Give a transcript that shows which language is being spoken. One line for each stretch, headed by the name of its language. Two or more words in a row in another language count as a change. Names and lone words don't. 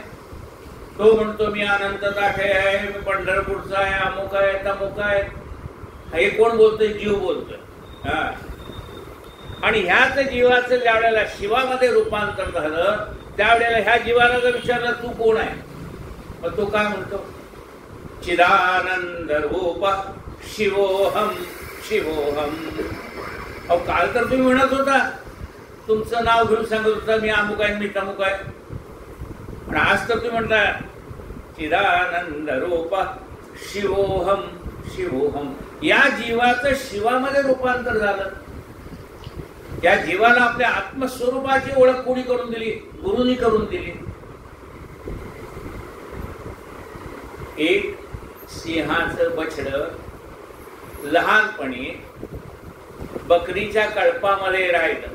Marathi: तो म्हणतो मी अनंत दाखे आहे, मी पंढरपूरचा आहे, अमुक आहे, तमुक आहे. हे कोण बोलतोय? जीव बोलतोय. आणि ह्याच जीवाचं ज्या वेळेला शिवामध्ये रूपांतर झालं त्यावेळेला ह्या जीवाला जर विचारलं तू कोण आहे, मग तो काय म्हणतो?
Sanskrit: चिदानंद रूप शिवोहम शिवोहम.
Marathi: अहो काल तर तुम्ही म्हणत होता, तुमचं नाव घेऊन सांगत होता मी अमुक आहे, मी तमुक आहे. पण आज तर तुम्ही म्हणता
Sanskrit: चिदानंद रूप शिवोहम शिवोहम.
Marathi: या जीवाचं शिवामध्ये रूपांतर झालं. या जीवाला आपल्या आत्मस्वरूपाची ओळख कोणी करून दिली? गुरुनी करून दिली. एक सिंहाचं बछडं लहानपणी बकरीच्या कळपामध्ये राहिलं.